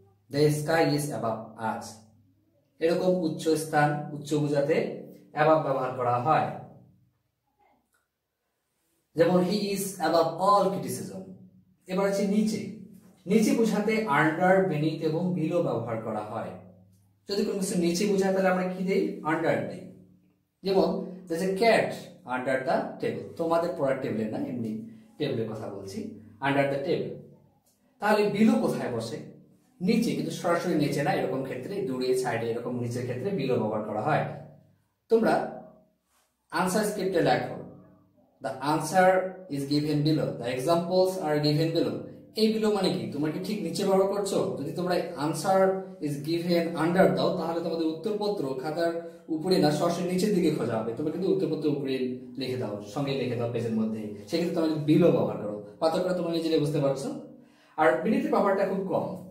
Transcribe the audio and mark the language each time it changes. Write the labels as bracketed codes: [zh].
[en] The sky is above us. [bn] এরকম উচ্চ স্থান, উচ্চ বোঝাতে অ্যাবাভ ব্যবহার করা হয়। [en] যেমন he is above all criticism. [bn] এবার হচ্ছে নিচে। নিচে বোঝাতে আন্ডার, বেনিথ এবং বিলো ব্যবহার করা হয়। যদি কোনো কিছু নিচে বোঝায় তাহলে আমরা কি দেই? আন্ডার দেই। যেমন [en] there's a cat under the table। [bn] তোমাদের পড়ার টেবিলে না, এমনি টেবিলের কথা বলছি। Under the table. তাহলে বিলো কোথায় বসে? নিচে, কিন্তু সরাসরি নিচে না। এরকম ক্ষেত্রে দূরে, সাইডে, এরকম নিচের ক্ষেত্রে বিলো ব্যবহার করা হয়। তোমরা আনসার স্ক্রিপ্টে লেখো [en] The answer is given below. The examples are given below. [bn] এই বিলো মানে কি? তোমরা কি ঠিক নিচে ব্যবহার করছো? যদি তোমরা [en] answer is given under [bn] দাও তাহলে তোমাদের উত্তরপত্র খাতার উপরে না সরাসরি নিচের দিকে খোঁজা হবে। তোমরা কিন্তু উত্তরপত্র উপরে লিখে দাও, সঙ্গে লিখে দাও পেজের মধ্যে। সেক্ষেত্রে তোমরা বিলো ব্যবহার করো। পার্থক্যটা তোমরা নিজেরাই বুঝতে পারছো। আর বিলিতে পাওয়ারটা খুব কম।